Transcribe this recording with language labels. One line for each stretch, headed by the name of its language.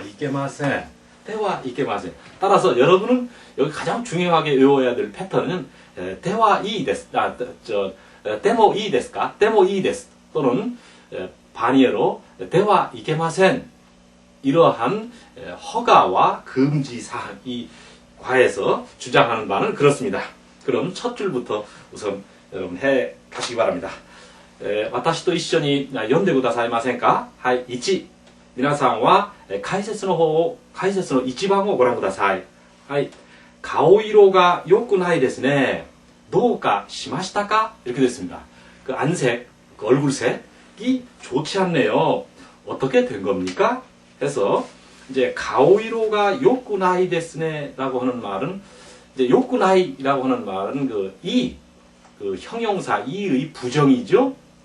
Korean: 이케마센 때와 이케마센. 따라서 여러분은 여기 가장 중요하게 외워야 될 패턴은 때와 이 데스 데모 이 데스까 데모 이 데스 또는 반이어로 때와 이케마센 이러한 허가와 금지 사항 이 과에서 주장하는 바는 그렇습니다. 그럼 첫 줄부터 우선 여러분 해 가시기 바랍니다.
Japanese: 私と一緒に読んでくださいませんか?はい、1、皆さんは解説の1番をご覧ください。はい、顔色が良くないですね。
Korean: 도우가 시마시타까? 이렇게 됐습니다. 그 안색, 그 얼굴색이 좋지 않네요. 어떻게 된 겁니까? 해서 이제 가오이로가 요쿠나이 데스네라고 하는 말은 이제 요쿠나이라고 하는 말은 그 형용사 이의 부정이죠.